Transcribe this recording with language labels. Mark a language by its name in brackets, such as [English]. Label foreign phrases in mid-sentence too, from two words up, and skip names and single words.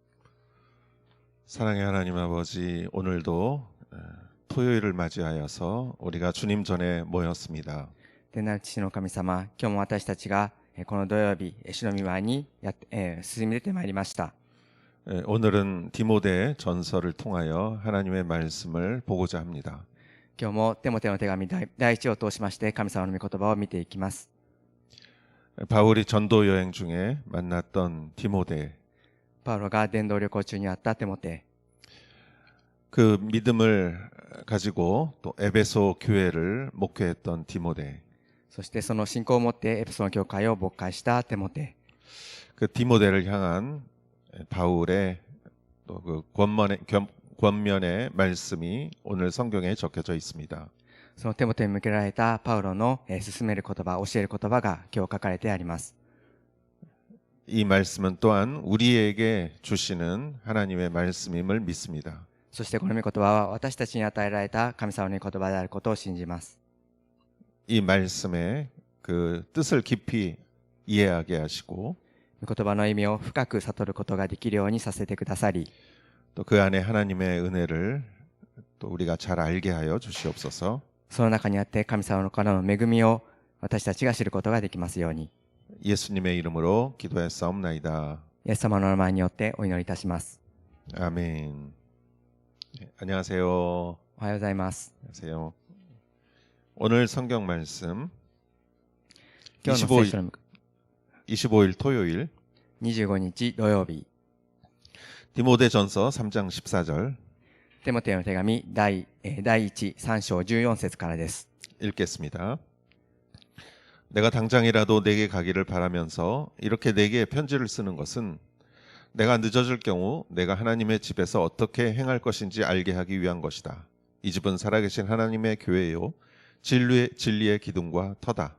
[Korean] 사랑의 하나님 아버지, 오늘도 토요일을 맞이하여서 우리가 주님 전에 모였습니다. [Japanese] 天なる父の神様、今日も私たちがこの土曜日、主の御前に進み出てまいりました。 [Korean] 오늘은 디모데 전서를 통하여 하나님의 말씀을 보고자 합니다. [Japanese] 今日もテモテの手紙第一を通しまして神様の御言葉を見ていきます。 [Korean] 바울이 전도 여행 중에 만났던 디모데, [Japanese] パウロが伝道旅行中にあったテモテ、 [Korean] 그 믿음을 가지고 또 에베소 교회를 목회했던 디모데, [Japanese] そしてその信仰を持ってエペソの教会を牧会したテモテ、 [Korean] 그 디모데를 향한 바울의 또 그 권면의 말씀이 오늘 성경에 적혀져 있습니다. [Japanese] そのテモテに向けられたパウロの勧める言葉、教える言葉が今日書かれてあります。 [Korean] 이 말씀은 또한 우리에게 주시는 하나님의 말씀임을 믿습니다. [Japanese] そしてこの御言葉は私たちに与えられた神様の御言葉であることを信じます。 [Korean] 이 말씀의 그 뜻을 깊이 이해하게 하시고 [Japanese] 御言葉の意味を深く悟ることができるようにさせてくださり、 [Korean] 또 그 안에 하나님의 은혜를 또 우리가 잘 알게 하여 주시옵소서. [Japanese] その中にあって神様からの恵みを私たちが知ることができますように、 [Korean] 예수님의 이름으로 기도했사옵나이다. [Japanese] イエス様の名前によってお祈りいたします。 [Korean] 아멘. 안녕하세요. [Japanese] おはようございます。 [Korean] 안녕하세요. 오늘 성경 말씀 [Japanese] 今日の聖書の [Korean] 25일 토요일 [Japanese] 25 日土曜日、 [Korean] 디모데전서 3장 14절 [Japanese] テモテの手紙第1、3章14節からです。 [Korean] 읽겠습니다. 내가 당장이라도 내게 가기를 바라면서 이렇게 내게 편지를 쓰는 것은 내가 늦어질 경우 내가 하나님의 집에서 어떻게 행할 것인지 알게 하기 위한 것이다. 이 집은 살아계신 하나님의 교회요 진리의 기둥과 터다.